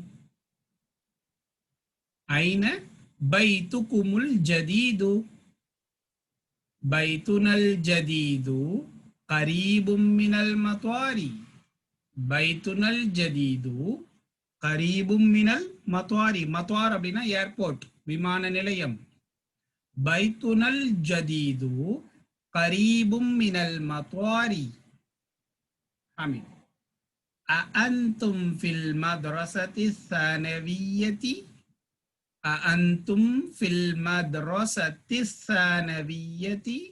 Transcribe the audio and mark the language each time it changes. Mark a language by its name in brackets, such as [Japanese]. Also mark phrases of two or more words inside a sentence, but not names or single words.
[Arabic] أين بيتكم الجديد؟ بيتنا الجديد قريب من المطار. بيتنا الجديد قريب من المطار. [Tamil] مطار அப்படின்னா ஏர்போர்ட், விமான நிலையம். [Arabic] بيتنا الجديد قريب من المطار. حميد. أأنتم في المدرسة الثانوية؟ أأنتم في المدرسة الثانوية؟